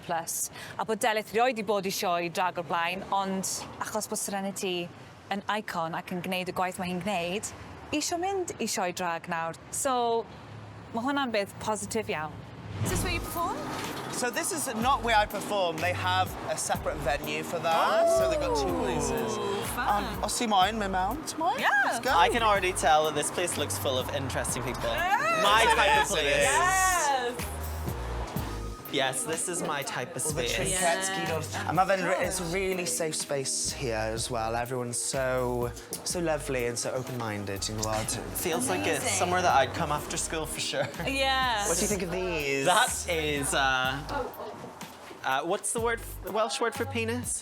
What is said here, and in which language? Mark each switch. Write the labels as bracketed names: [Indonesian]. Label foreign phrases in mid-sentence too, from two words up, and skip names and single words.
[Welsh] A bod Delyth rioed i bod i sioe drag o'r blaen, ond achos bod Serenity yn icon ac yn gwneud y gwaith mae hi'n gwneud, isio mynd i sioe drag nawr. So, mae hwnna'n beth positif iawn. [English] Is this where you perform? So this is not where I perform. They have a separate venue for that. So they've got two places. [Welsh] Os ti moyn, mynd mewn. Ti moyn? [English] Yeah. Let's go. I can already tell that this place looks full of interesting people. My type of place. Yes! Yes, this is my type of All the space. trinkets, [Welsh] gyd o'r... A mae fe'n... [English] It's a really safe space here as well. Everyone's so lovely and so open-minded, you know what? Feels like it's somewhere that I'd come after school for sure. Yes. What do you think of these? That is, what's the word, Welsh word for penis?